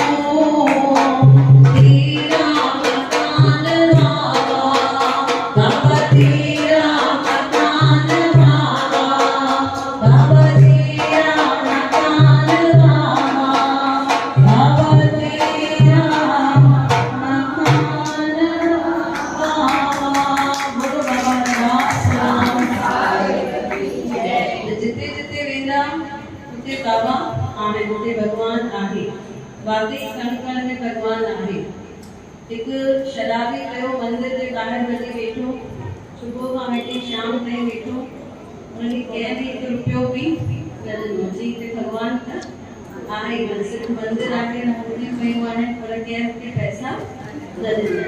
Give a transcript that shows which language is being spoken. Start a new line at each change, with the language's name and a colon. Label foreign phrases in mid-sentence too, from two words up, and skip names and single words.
Hindi: तेरा मकान बाबा, बाबा तेरा मकान बाबा, बाबा तेरा मकान बाबा, बाबा तेरा मकान
Sindhi: बाबा, बोलो बाबा नवाज जिते जिते वेंदा उते बाबा आहिनि, उते भॻवान आहे, वाकई कण कण में भॻवान आहे। हिकु शराबी कयो मंदिर जे ॿाहिरि वञी वेठो, सुबुह खां वठी शाम ताईं वेठो, उनखे कंहिं बि हिकु रुपयो बि न ॾिनो, चई हिते भॻवान त आहे ई न, सिर्फ़ु मंदिर आहे न मूर्तियूं पयूं आहिनि, पर कंहिं मूंखे पैसा न ॾिना।